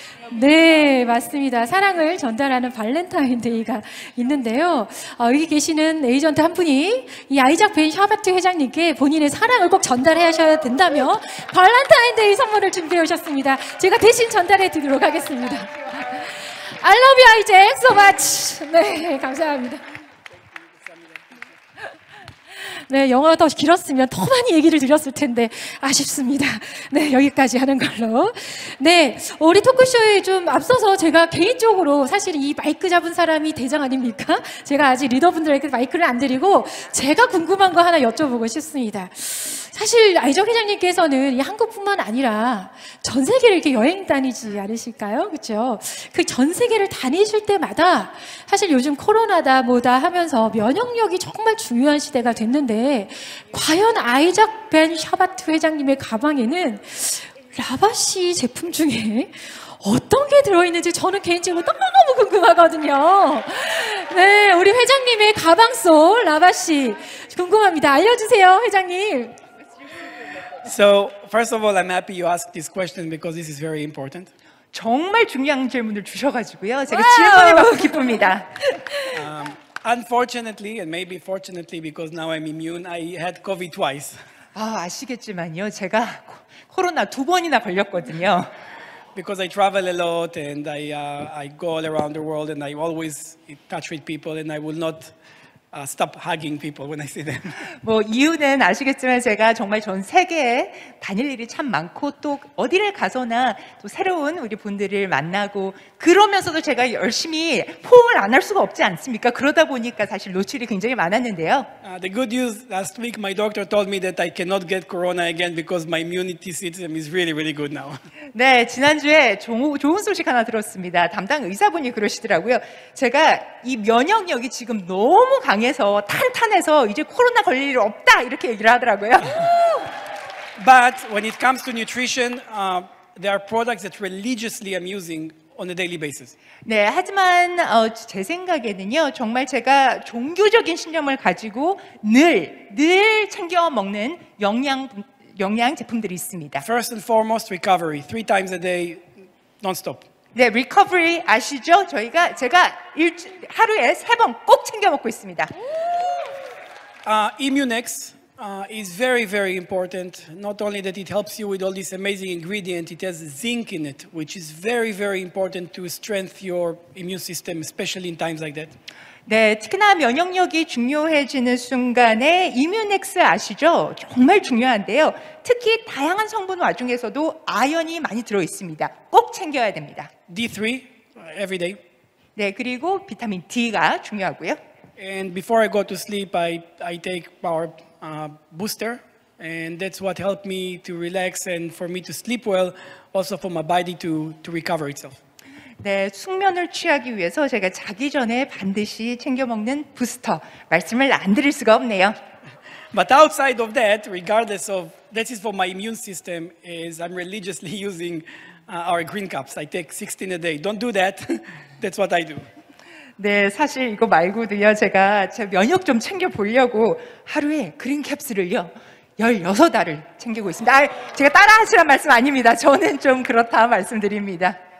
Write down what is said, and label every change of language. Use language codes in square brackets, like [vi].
[ko] 네, 맞습니다. 사랑을 전달하는 발렌타인데이가 있는데요. 여기 계시는 에이전트 한 분이 이 아이작 벤 샤바트 회장님께 본인의 사랑을 꼭 전달하셔야 된다며 발렌타인데이 선물을 준비해 오셨습니다. 제가 대신 전달해 드리도록 하겠습니다. [en] I love you, 아이작, so much. [ko] 네, 감사합니다. 네, 영어가 더 길었으면 더 많이 얘기를 드렸을 텐데 아쉽습니다. 네, 여기까지 하는 걸로. 네, 우리 토크쇼에 좀 앞서서 제가 개인적으로 사실 이 마이크 잡은 사람이 대장 아닙니까? 제가 아직 리더분들에게 마이크를 안 드리고 제가 궁금한 거 하나 여쭤보고 싶습니다. 사실 아이작 회장님께서는 이 한국뿐만 아니라 전 세계를 이렇게 여행 다니지 않으실까요? 그렇죠? 그 전 세계를 다니실 때마다 사실 요즘 코로나다 뭐다 하면서 면역력이 정말 중요한 시대가 됐는데 과연 아이작 벤 샤바트 회장님의 가방에는 라바시 제품 중에 어떤 게 들어있는지 저는 개인적으로 너무너무 궁금하거든요. 네, 우리 회장님의 가방 속 라바시 궁금합니다. 알려주세요, 회장님. [en] So, first of all, I'm happy you asked this question because this is very important. [ko] 정말 중요한 질문을 주셔가지고요. 제가 질문해보고 기쁩니다. [en] Unfortunately, and maybe fortunately because now I'm immune, I had COVID twice. [ko] 아시겠지만요. 제가 코로나 2번이나 걸렸거든요. [en] because I travel a lot and I go all around the world and I always in touch with people and I will not stop hugging people when I see them. [ko] 뭐 이유는 아시겠지만 제가 정말 전 세계에 다닐 일이 참 많고 또 어디를 가서나 또 새로운 우리 분들을 만나고 그러면서도 제가 열심히 포옹을 안 할 수가 없지 않습니까? 그러다 보니까 사실 노출이 굉장히 많았는데요. [en] The good news, last week my doctor told me that I cannot get corona again because my immunity system is really, really good now. [ko] 네, 지난주에 좋은 소식 하나 들었습니다. 담당 의사분이 그러시더라고요. 제가 이 면역력이 지금 너무 강해서 탄탄해서 이제 코로나 걸릴 일 없다 이렇게 얘기를 하더라고요. [en] But when it comes to nutrition, there are products that religiously I'm using on a daily basis. [ko] 네, 하지만 제 생각에는요, 정말 제가 종교적인 신념을 가지고 늘 챙겨 먹는 영양 제품들이 있습니다. [en] First and foremost, recovery. 3 times a day, non-stop. [ko] 네, 리커버리 아시죠? 제가 하루에 3번 꼭 챙겨 먹고 있습니다. [en] Immunex is very, very important. Not only that it helps you with all these amazing ingredients, it has zinc in it, which is very, very important to strengthen your immune system, especially in times like that. [ko] 네, 특히나 면역력이 중요해지는 순간에 이뮤넥스 아시죠? 정말 중요한데요. 특히 다양한 성분 와중에서도 아연이 많이 들어 있습니다. 꼭 챙겨야 됩니다. [en] D3 every day. [ko] 네, 그리고 비타민 D가 중요하고요. [en] And before I go to sleep, I take power booster, and that's what helped me to relax and for me to sleep well, also for my body to recover itself. [ko] 네, 숙면을 취하기 위해서 제가 자기 전에 반드시 챙겨 먹는 부스터 말씀을 안 드릴 수가 없네요. [en] But outside of that, regardless of that is for my immune system, is I'm religiously using our green cups. I take 16 a day. Don't do that. That's what I do. [ko] 네, 사실 이거 말고도요, 제가 제 면역 좀 챙겨 보려고 하루에 그린 캡슐을요 16알을 챙기고 있습니다. 제가 따라하시란 말씀 아닙니다. 저는 좀 그렇다 말씀드립니다.